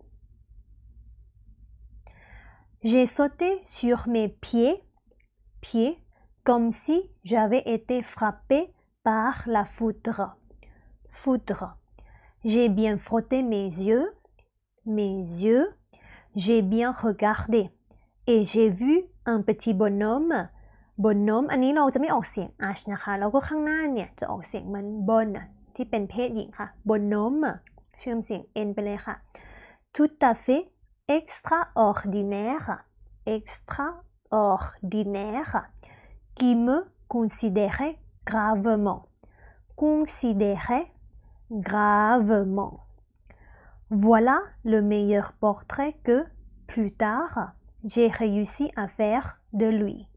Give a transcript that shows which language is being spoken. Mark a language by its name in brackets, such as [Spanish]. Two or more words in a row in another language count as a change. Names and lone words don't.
[French] J'ai sauté sur mes pieds comme si j'avais été frappé par la foudre. J'ai bien frotté mes yeux, j'ai bien regardé et j'ai vu un petit bonhomme [Thai] อันนี้เราจะไม่ออกเสียง h นะคะแล้วก็ข้างหน้าเนี่ยจะออกเสียงมัน bon ที่เป็นเพศหญิงค่ะ bonhomme เชื่อมเสียง n ไปเลยค่ะ [French] tout à fait extraordinaire qui me considérait gravement Voilà le meilleur portrait que plus tard j'ai réussi à faire de lui.